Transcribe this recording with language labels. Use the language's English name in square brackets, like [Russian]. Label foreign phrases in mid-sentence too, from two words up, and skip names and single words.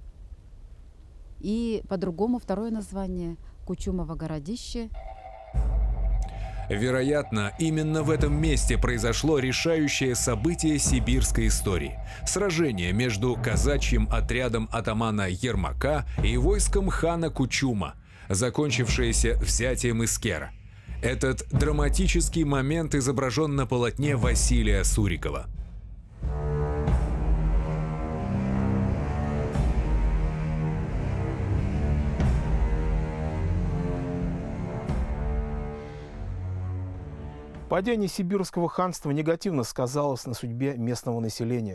[Russian] И по-другому второе название Кучумово городище. Вероятно, именно в этом месте произошло решающее событие сибирской истории – сражение между казачьим отрядом атамана Ермака и войском хана Кучума, закончившееся взятием Искера. Этот драматический момент изображен на полотне Василия Сурикова. Падение Сибирского ханства негативно сказалось на судьбе местного населения.